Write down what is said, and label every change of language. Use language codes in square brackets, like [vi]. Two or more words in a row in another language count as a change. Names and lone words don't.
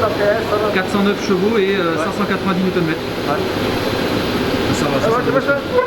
[de] oder? [fr] 409 chevaux et 590 Nm. Ouais. Ça va, ça, [de] Aber du musst mal.